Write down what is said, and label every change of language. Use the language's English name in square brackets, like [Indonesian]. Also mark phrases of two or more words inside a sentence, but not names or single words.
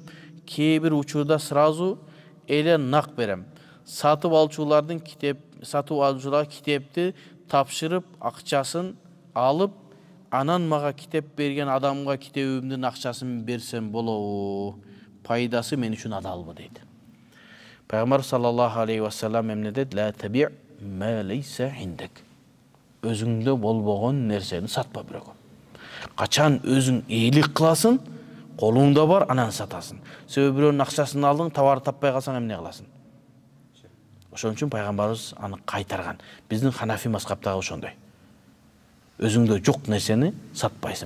[Kyrgyz] Кээ бир учурда сразу эле нак берем. Сатып алчуларга китепти тапшырып, акчасын алып, анан мага китеп берген адамга китебимдин акчасын берсем болобу? Пайдасы мен үчүн адалбы дейт. Пайгамбар [Arabic] صلى الله عليه وسلم [Kyrgyz] эмне дейт? [Arabic] لا تبع ما ليس عندك. [Kyrgyz] Өзүңдө болбогон нерсени сатпа бирөөгө. Качан өзүң эйлик кыласың, колуңда бар, анан сатасың. Себеби бирөөнүн акчасын алдың, товар таппай калсаң эмне кыласың? Ошон үчүн пайгамбарыбыз аны кайтарган. Биздин Ханафи мазхабтагы ошондой. Өзүңдө жок нерсени сатпайсың.